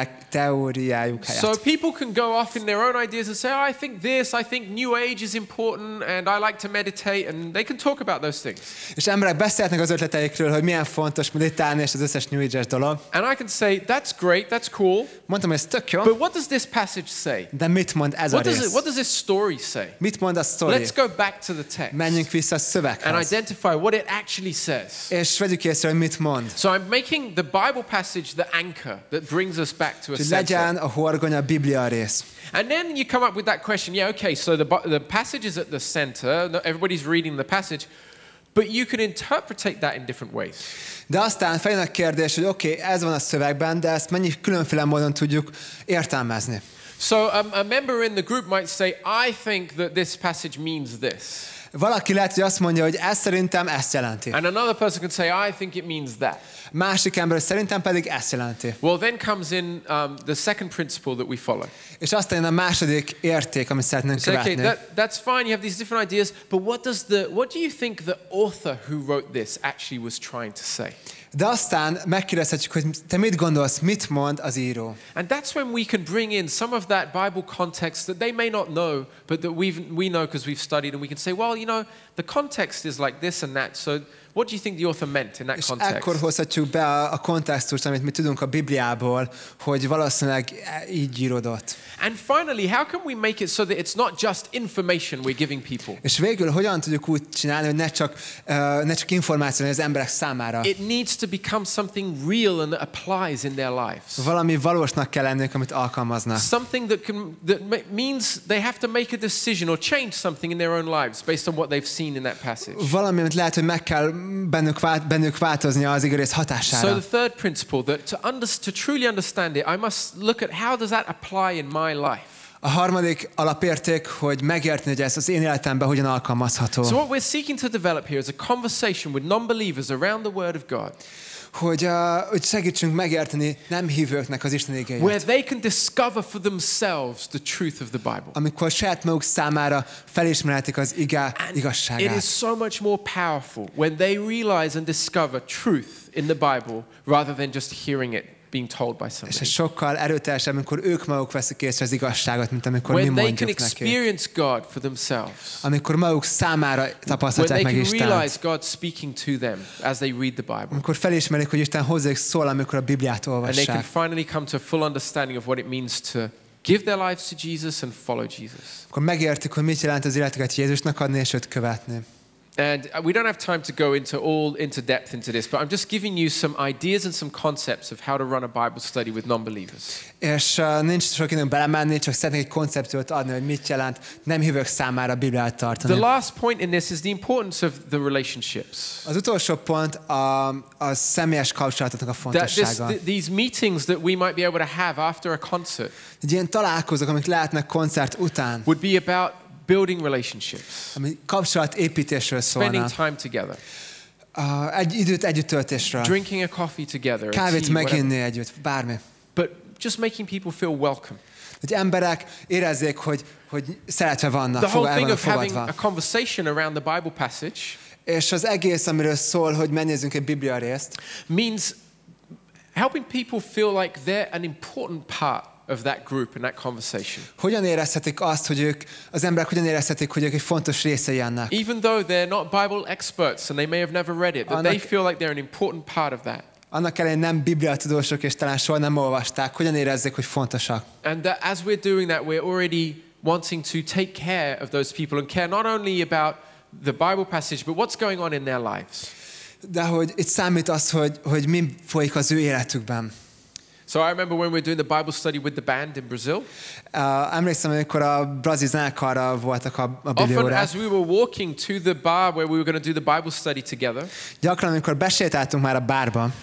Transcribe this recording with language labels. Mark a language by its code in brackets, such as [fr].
[hu] teóriájuk helyett. [en] So people can go off in their own ideas and say, oh, I think this, I think New Age is important, and I like to meditate, and they can talk about those things. [hu] És emberek beszélhetnek az ötleteikről, hogy milyen fontos meditálni, és az összes New Age-es dolog. [en] And I can say, that's great, that's cool. [hu] Mondtam, hogy ez tök jó. [en] But what does this passage say? [hu] De mit mond ez a rész? [en] What does this story say? [hu] Mit mond a sztori? [en] Let's go back to the text. [hu] Menjünk vissza a szöveghez. [en] And identify what it actually says. [hu] És vegyük észre, hogy mit mond. [en] So I'm making the Bible passage the anchor that brings us back to a [hu] Hogy [en] center. [hu] legyen a horgony a Biblia rész. [en] And then you come up with that question, yeah, okay, so the passage is at the center, everybody's reading the passage, but you can interpret that in different ways. [hu] De aztán feljön a kérdés, hogy oké, ez van a szövegben, de ezt mennyi különféle módon tudjuk értelmezni. [en] So a member in the group might say, I think that this passage means this. [hu] Valaki lehet, hogy azt mondja, hogy ez szerintem ezt jelenti. [en] And another person can say, I think it means that. [hu] Másik ember szerintem pedig ezt jelenti. [en] Well, then comes in the second principle that we follow. [hu] És aztán a második érték, amit szeretnénk követni. [en] Okay, that's fine. You have these different ideas, but what do you think the author who wrote this actually was trying to say? [hu] De aztán megkérdezhetjük, hogy te mit gondolsz, mit mond az író. [en] And that's when we can bring in some of that Bible context that they may not know, but that we know because we've studied, and we can say, well, you know, the context is like this and that, so what do you think the author meant in that context? [hu] És ekkor hozhatjuk be a kontextust, amit mi tudunk a Bibliából, hogy valószínűleg így íródott. [en] And finally, how can we make it so that it's not just information we're giving people? [hu] És végül hogyan tudjuk úgy csinálni, hogy ne csak információ az emberek számára. [en] It needs to become something real and that applies in their lives. [hu] Valami valósnak kell lenniük, amit alkalmaznak. [en] Something that means they have to make a decision or change something in their own lives based on what they've seen in that passage. [hu] Valami, amit lehet, hogy meg kell bennük változnia az igaz hatására. [en] So the third principle, that to truly understand it, I must look at how does that apply in my life. [hu] A harmadik alapérték, hogy megérteni, hogy ez az én életemben hogyan alkalmazható. [en] So what we're seeking to develop here is a conversation with non-believers around the Word of God. [hu] Hogy segítsünk megérteni nem hívőknek az Isten igéjét. [en] Where they can discover for themselves the truth of the Bible. [hu] Amikor saját maguk számára felismerhetik az igazságát. [en] It is so much more powerful when they realize and discover truth in the Bible rather than just hearing it being told by somebody. [hu] És ez sokkal erőteljesebb, amikor ők maguk veszik észre az igazságot, mint amikor mi mondjuk nekik. [en] When they can experience God for themselves. [hu] Amikor maguk számára tapasztalják meg Istent. [en] When they can realize God speaking to them as they read the Bible. [hu] Amikor felismerik, hogy Isten hozzájuk szól, amikor a Bibliát olvassák. [en] And they can finally come to a full understanding of what it means to give their lives to Jesus and follow Jesus. [hu] Akkor megértik, hogy mit jelent az életüket Jézusnak adni és őt követni. [en] And we don't have time to go into depth into this, but I'm just giving you some ideas and some concepts of how to run a Bible study with non-believers. [hu] És nincs sok időnk belemenni, csak szeretnék egy koncepciót adni, hogy mit jelent nem hívők számára a Bibliát tartani. [en] The last point in this is the importance of the relationships. [hu] Az utolsó pont a személyes kapcsolatoknak a fontossága. [en] These meetings that we might be able to have after a concert. [hu] Egy ilyen találkozók, amik lehetnek koncert után. [en] Would be about building relationships. [hu] Ami kapcsolatépítésről szólna. [en] Spending time together. [hu] Egy időt együtt töltésről. [en] Drinking a coffee together. [hu] Kávét meginni együtt, bármi. [en] But just making people feel welcome. [hu] Hogy emberek érezzék, hogy szeretve vannak, [en] the whole thing of having [hu] fogadva. [en] a conversation around the Bible passage. [hu] És az egész, amiről szól, hogy megnézzünk egy Biblia részt. [en] Means helping people feel like they're an important part of that group and that conversation. [hu] Hogyan érezhetik azt, hogy az emberek hogyan érezhetik, hogy ők egy fontos részei ennek? [en] Even though they're not Bible experts and they may have never read it, but they feel like they're an important part of that. [hu] Annak ellenére nem Biblia tudósok és talán soha nem olvasták, hogyan érezzék, hogy fontosak. [en] And that as we're doing that, we're already wanting to take care of those people and care not only about the Bible passage, but what's going on in their lives. [hu] De hogy itt számít az, hogy mi folyik az ő életükben. [en] So I remember when we were doing the Bible study with the band in Brazil. [hu] Emlékszem, amikor a brazil zenekarral voltak a Bibliórák. [en] Often as we were walking to the bar where we were going to do the Bible study together. [hu] Gyakran, amikor besétáltunk már a bárba.